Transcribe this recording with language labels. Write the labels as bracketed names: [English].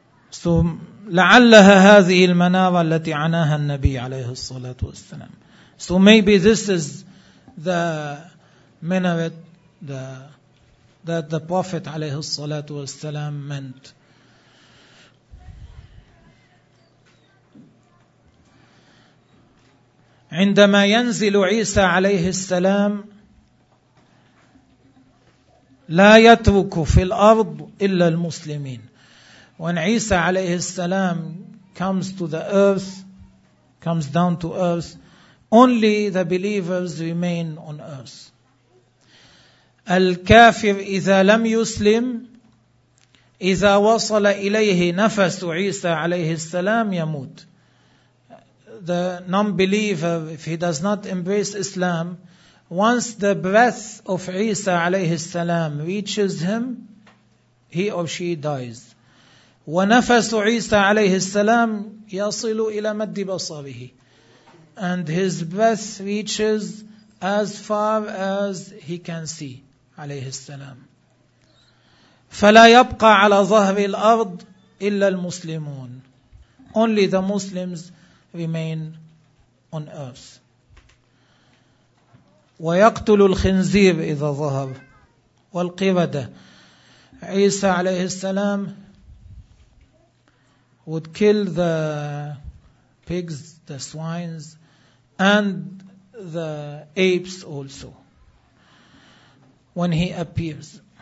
[Arabic] So, لعلها هذه المنارة التي عناها النبي عليه الصلاة والسلام. [English] So maybe this is the minaret that the Prophet [Arabic] عليه الصلاة والسلام [English] meant. [Arabic] عندما ينزل عيسى عليه السلام لا يترك في الأرض إلا المسلمين. [English] When Isa [Arabic] عليه السلام [English] comes to the earth, comes down to earth, only the believers remain on earth. [Arabic] الكافر إذا لم يسلم, إذا وصل إليه نفس عيسى عليه السلام يموت. [English] The non-believer, if he does not embrace Islam, once the breath of Isa [Arabic] عليه السلام [English] reaches him, he or she dies. [Arabic] ونفس عيسى عليه السلام يصل إلى مد بصره, [English] and his breath reaches as far as he can see [Arabic] عليه السلام. فلا يبقى على ظهر الأرض إلا المسلمون. [English] Only the Muslims remain on earth. [Arabic] ويقتل الخنزير إذا ظهر والقردة. [English] عيسى [Arabic] عليه السلام [English] would kill the pigs, the swines, and the apes also when he appears.